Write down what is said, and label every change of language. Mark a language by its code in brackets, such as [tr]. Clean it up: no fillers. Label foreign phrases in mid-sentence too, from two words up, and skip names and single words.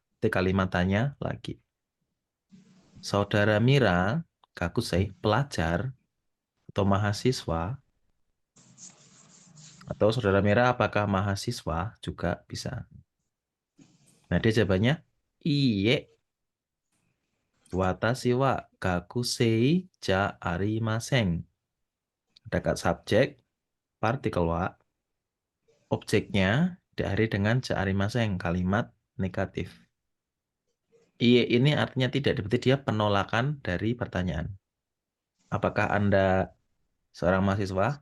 [id] Itu kalimat tanya lagi. Saudara Mira, kakusei, pelajar atau mahasiswa, atau saudara Mira apakah mahasiswa juga bisa. Nah, dia jawabannya iye. [ja] 私は学生じゃありません. [id] Ada kata subjek, partikel wa, objeknya diakhiri dengan [ja] じゃありません, [id] kalimat negatif. Iye ini artinya tidak, berarti dia penolakan dari pertanyaan. Apakah Anda seorang mahasiswa?